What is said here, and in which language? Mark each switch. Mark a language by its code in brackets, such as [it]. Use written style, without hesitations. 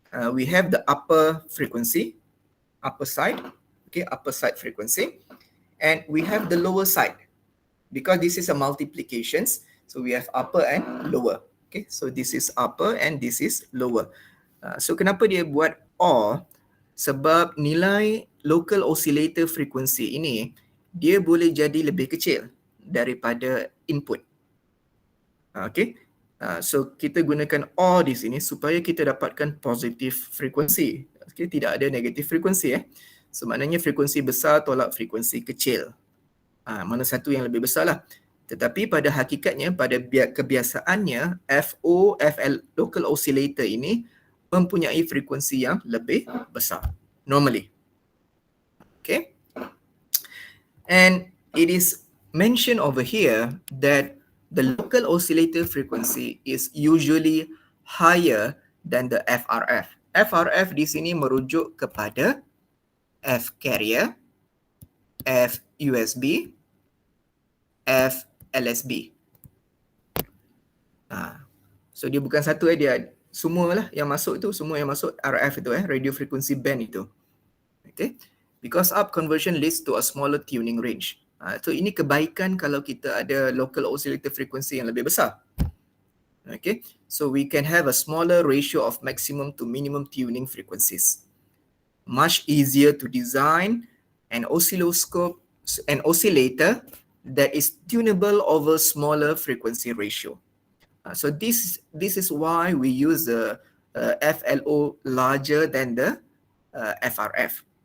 [en] We have the upper frequency, upper side, okay, upper side frequency, and we have the lower side. Because this is a multiplications, so we have upper and lower. Okay, so this is upper and this is lower. [ms] So kenapa dia buat OR? Sebab nilai local oscillator frequency ini dia boleh jadi lebih kecil daripada input. Okay. So kita gunakan OR di sini supaya kita dapatkan positive frequency. Okay, tidak ada negative frequency. So maknanya frekuensi besar tolak frekuensi kecil. Mana satu yang lebih besar lah. Tetapi pada hakikatnya, pada kebiasaannya, FO, FL, local oscillator ini mempunyai frekuensi yang lebih besar normally. [en] Okay, and it is mentioned over here that the local oscillator frequency is usually higher than the FRF. [ms] FRF di sini merujuk kepada F carrier, F USB, F LSB. So dia bukan satu, dia semualah yang masuk tu, semua yang masuk RF itu, radio frequency band itu. [en] Okay, because up conversion leads to a smaller tuning range. [ms] So ini kebaikan kalau kita ada local oscillator frequency yang lebih besar. [en] Okay, so we can have a smaller ratio of maximum to minimum tuning frequencies. Much easier to design an oscilloscope, an oscillator that is tunable over smaller frequency ratio. So this is why we use the FLO larger than the FRF.